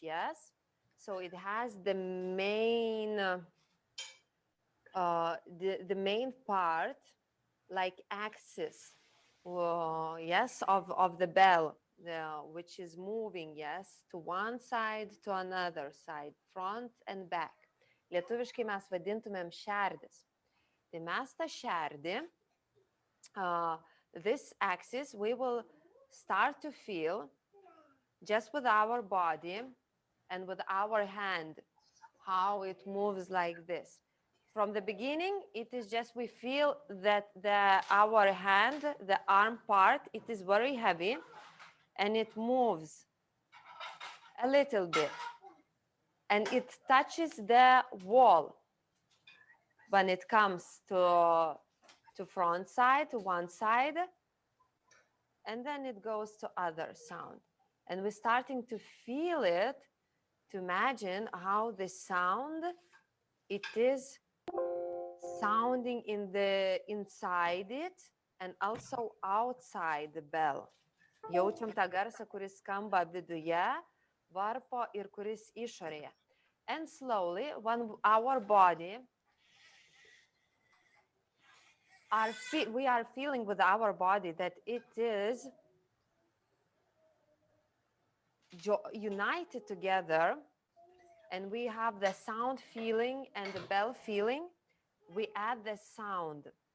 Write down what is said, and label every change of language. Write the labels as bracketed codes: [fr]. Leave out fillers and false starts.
[en] Yes, so it has the main the main part, like axis, yes, of the bell, which is moving, yes, to one side, to another side, front and back. [lt] Lietuviškai mes vadintumėm šerdis. Tai mes tą šerdį, [en] this axis, we will start to feel just with our body and with our hand, how it moves like this. From the beginning, it is just we feel that our hand, the arm part, it is very heavy and it moves a little bit and it touches the wall when it comes to front side, to one side, and then it goes to other sound. And we're starting to feel it, to imagine how the sound, it is sounding in the inside it and also outside the bell. [lt] Jaučiam tą garsą, kuris skamba viduje varpo ir kuris išorėje. [en] And slowly, when our body we are feeling with our body that it is united together, and we have the sound feeling and the bell feeling, we add the sound.